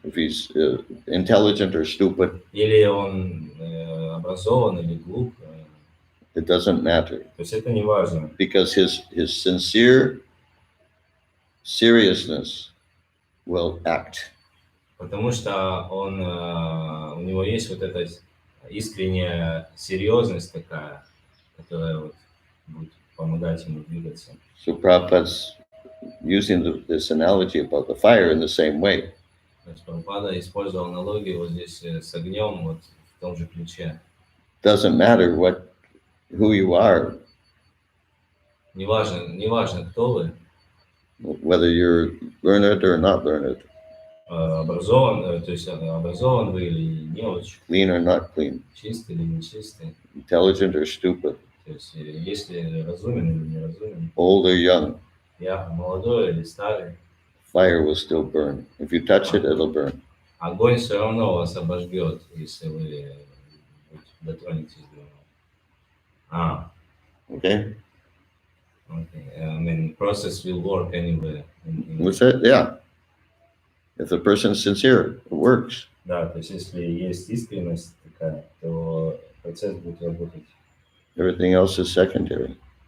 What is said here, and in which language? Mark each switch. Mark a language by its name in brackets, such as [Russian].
[English] If he's intelligent or stupid. [Russian] Или он образован или глуп. [English] It doesn't matter. [Russian] То есть это не важно. [English] Because his sincere seriousness will act. [Russian] Потому что он, у него есть вот эта искренняя серьезность такая, которая вот будет помогать ему двигаться. [English] So Prabhupada's using this analogy about the fire in the same way. [Russian] Прабхупада использовал аналогию вот здесь с огнем вот в том же ключе. [English] doesn't matter who you are, [Russian] неважно, кто вы, [English] whether you're learned or not learned, [Russian] образован, то есть образован вы или не очень, [English] clean or not clean, [Russian] чистый или не чистый, [English] intelligent or stupid, [Russian] то есть если разумен или не разумен, [English] old or young, [Russian] я молодой или старый, [English] fire will still burn. If you touch it, it'll burn. [Russian] огонь все равно вас обожгет, если вы дотронетесь до него. [English] Okay? Okay. I mean, process will work anyway. What's that? Yeah. If the person's sincere, it works. [Russian] Да, то есть если есть искренность такая, то процесс будет работать. [English] Everything else is secondary.